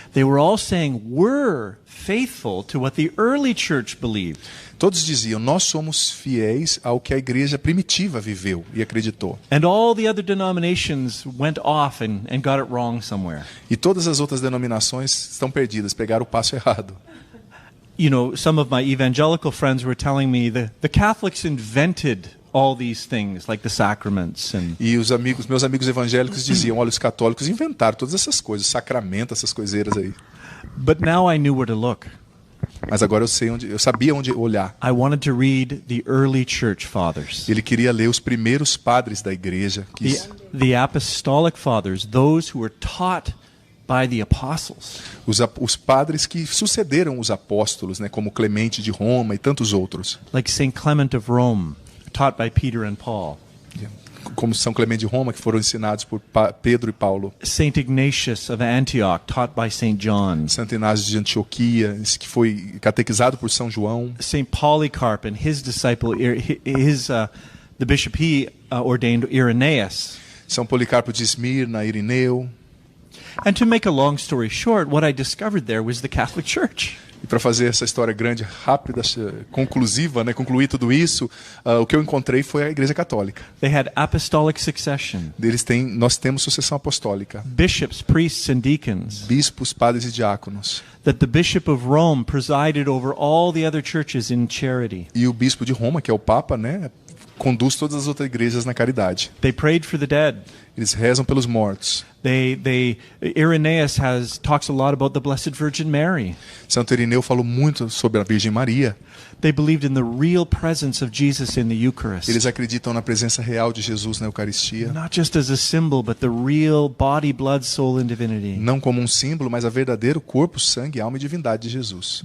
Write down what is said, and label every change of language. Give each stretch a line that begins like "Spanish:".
English: They were all saying, we're faithful to what the early church believed.
Portuguese: Todos diziam, nós somos fiéis ao que a igreja primitiva viveu e acreditou.
English: And all the other denominations went off and got it wrong somewhere.
Portuguese: E todas as outras denominações estão perdidas, pegaram o passo errado.
English: You know, some of my evangelical friends were telling me the Catholics invented all these things, like the sacraments.
Portuguese: E meus amigos evangélicos diziam, olha, os católicos inventaram todas essas coisas, sacramentos, essas coiseiras aí.
English: But now I knew where to look.
Portuguese: Mas agora eu sabia onde olhar.
English: I wanted to read the early church fathers.
Portuguese: Ele queria ler os primeiros padres da igreja.
English: The apostolic fathers, those who were taught by the apostles.
Portuguese: Os padres que sucederam os apóstolos, né, como Clemente de Roma e tantos outros.
English: Like Saint Clement of Rome, taught by Peter and Paul.
Portuguese: Como São Clemente de Roma, que foram ensinados por Pedro e Paulo.
English: Saint Ignatius of Antioch, taught by Saint John.
Portuguese: Santo Inácio de Antioquia, que foi catequizado por São João.
English: Saint Polycarp and his disciple, the bishop he ordained, Irenaeus.
Portuguese: São Policarpo de Esmirna, Irineu.
English: And to make a long story short, what I discovered there was the Catholic Church.
Portuguese: E para fazer essa história grande, rápida, conclusiva, né, concluir tudo isso, o que eu encontrei foi a Igreja Católica.
English: They had apostolic succession.
Portuguese: Nós temos sucessão apostólica.
English: Bishops, priests and deacons.
Portuguese: Bispos, padres e diáconos.
English: That the Bishop of Rome presided over all the other churches in charity.
Portuguese: E o bispo de Roma, que é o Papa, né, conduz todas as outras igrejas na caridade.
English: They prayed for the dead.
Portuguese: Eles rezam pelos mortos.
English: Irenaeus talks a lot about the Blessed Virgin Mary.
Portuguese: Santo Irineu falou muito sobre a Virgem Maria.
English: They believed in the real presence of Jesus in the Eucharist.
Portuguese: Eles acreditam na presença real de Jesus na Eucaristia.
English: Not just as a symbol, but the real body, blood, soul and divinity.
Portuguese: Não como um símbolo, mas a verdadeiro corpo, sangue, alma e divindade de Jesus.